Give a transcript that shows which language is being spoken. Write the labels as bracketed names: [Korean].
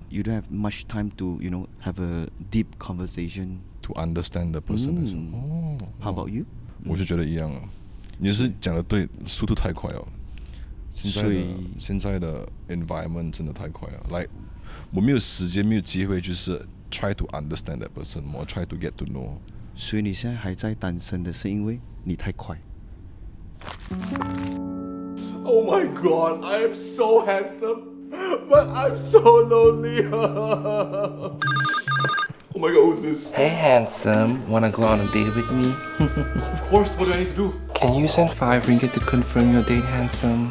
[English] You don't have much time to have a deep conversation to understand the person. How about you? [Chinese] 我就觉得一样啊，你是讲的对，速度太快了。现在的 environment 真的太快了， like 我没有时间，没有机会，就是 [English] try to understand that person more, try to get to know。 [Chinese] 所以你现在还在单身的是因为你太快。 [English] Oh my god, I am so handsome, but I'm so lonely. Oh my god, who's this? Hey handsome, wanna go on a date with me? Of course, what do I need to do? Can you send 5 ringgit to confirm your date, handsome?